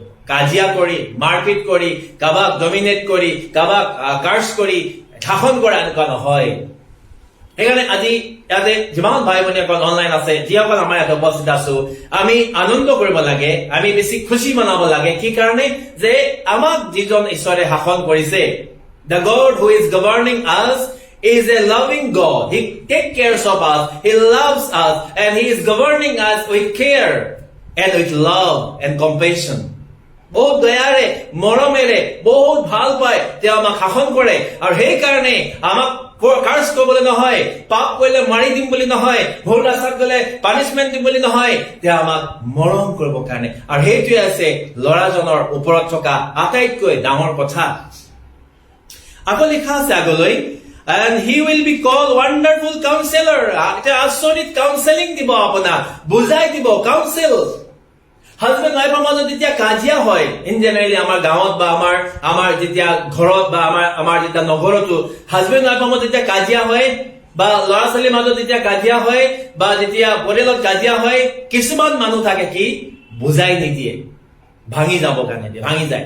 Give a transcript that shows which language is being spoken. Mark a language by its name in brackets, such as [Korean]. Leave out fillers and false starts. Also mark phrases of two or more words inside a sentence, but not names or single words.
[Assamese] কাজিয়া কৰি, মাৰপিট কৰি, কাৰোবাক ডমিনেট কৰি, কাৰোবাক কাৰ্চ কৰি শাসন কৰা এনেকুৱা নহয়। সেইকাৰণে আজি ইয়াতে যিমান ভাই ভনীসকল অনলাইন আছে, যিসকল আমাৰ ইয়াতে উপস্থিত আছো, আমি আনন্দ কৰিব লাগে, আমি বেছি খুচি মনাব লাগে। কি কাৰণে? যে আমাক যিজন ঈশ্বৰে শাসন কৰিছে, [English] the God who is governing us is a loving God. He takes care of us, He loves us, and He is governing us with care and with love and compassion. [Assamese] বহুত দয়াৰে মৰমেৰে বহুত ভাল পায় তেওঁ আমাক শাসন কৰে আৰু সেই কাৰণে আমাক কাৰ্জ কৰিবলৈ নহয়, পাপ কৰিলে মাৰি দিম বুলি নহয়, ভুল ৰাস্তাত গলে পানিচমেন্ট দিম বুলি নহয়, তেওঁ আমাক মৰম কৰিবৰ কাৰণে। আৰু সেইটোৱে আছে ল'ৰাজনৰ ওপৰত থকা আটাইতকৈ ডাঙৰ কথা। আকৌ লিখা আছে আগলৈ, [English] and he will be called wonderful counselor, [Assamese] এটা আচৰিত কাউন্সেলিং দিব, আপোনাক বুজাই দিব, কাউন্সেল। [English] husband wife [Assamese] মাজত যেতিয়া কাজিয়া হয়, [English] in generally [Assamese] আমাৰ গাঁৱত বা আমাৰ যেতিয়া ঘৰত বা আমাৰ যেতিয়া নগৰতো [English] husband wife [Assamese] মাজত যেতিয়া কাজিয়া হয় বা ল'ৰা ছোৱালীৰ মাজত যেতিয়া কাজিয়া হয় বা যেতিয়া পৰিয়ালত কাজিয়া হয়, কিছুমান মানুহ থাকে কি বুজাই নিদিয়ে, ভাঙি যাব কাৰণে দিয়ে, ভাঙি যায়।